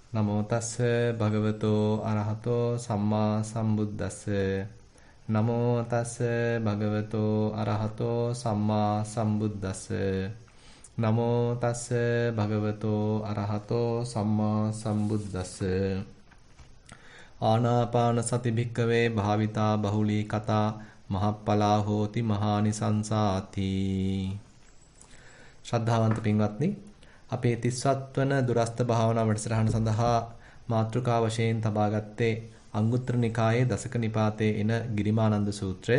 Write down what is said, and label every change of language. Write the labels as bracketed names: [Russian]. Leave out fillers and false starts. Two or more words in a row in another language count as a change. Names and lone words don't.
[Pali] නමෝ තස්ස භගවතෝ අරහතෝ සම්මා සම්බුද්දස්ස නමෝ තස්ස භගවතෝ අරහතෝ සම්මා සම්බුද්දස්ස නමෝ තස්ස භගවතෝ අරහතෝ සම්මා සම්බුද්දස්ස ආනාපාන සති භික්කවේ භාවිතා බහුලී කතා මහප්පලා හෝති මහානිසංසාති. [Sinhala] ශ්‍රද්ධාවන්ත පින්වත්නි, අපේ 30වත් වන දුරස්ත භාවනා වැඩසටහන සඳහා මාතෘකා වශයෙන් තබාගත්තේ අංගුත්තර නිකායේ දසක නිපාතයේ එන ගිරිමානන්ද සූත්‍රය.